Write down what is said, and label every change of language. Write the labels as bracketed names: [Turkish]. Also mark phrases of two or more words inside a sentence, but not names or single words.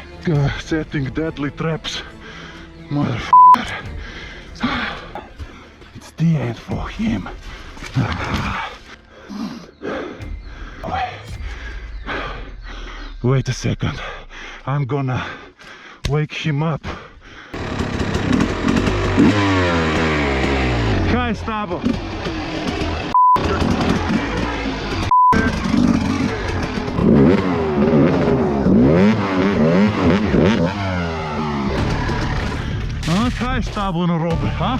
[English] Setting deadly traps. Motherfucker. It's the end for him. Wait a second. I'm gonna wake him up. [Slovenian] Kaj s tabo? Kaj s tabo narobe, ha?